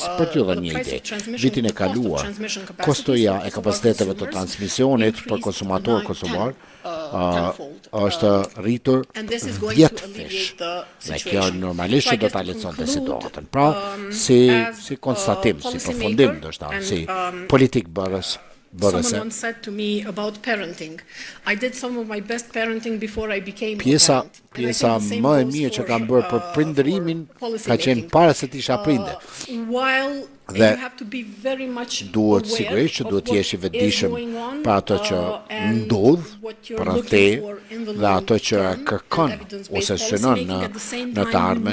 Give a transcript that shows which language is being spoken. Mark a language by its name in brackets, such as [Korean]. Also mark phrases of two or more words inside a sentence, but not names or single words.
[Albanian] Për t'ju dhënë një ide, vitin e kaluar kostoja e kapaciteteve të transmisionit për konsumatorë kosovar është rritur 10 fish. Dhe kjo normalisht do ta lehtësonte situatën. Pra, si konstatim, si përfundim, si politik bërës. [English] Someone said to me about parenting. I did some of my best parenting before I became a [Albanian] Pjesa [English] parent. [Albanian] më e mirë që kam bërë për prindërimin ka qenë para se të isha prindër. Dhe duhet sigurisht që duhet t'jesh i vetëdijshëm për ato që ndodh për te dhe ato që kërkon ose synon në të ardhmen.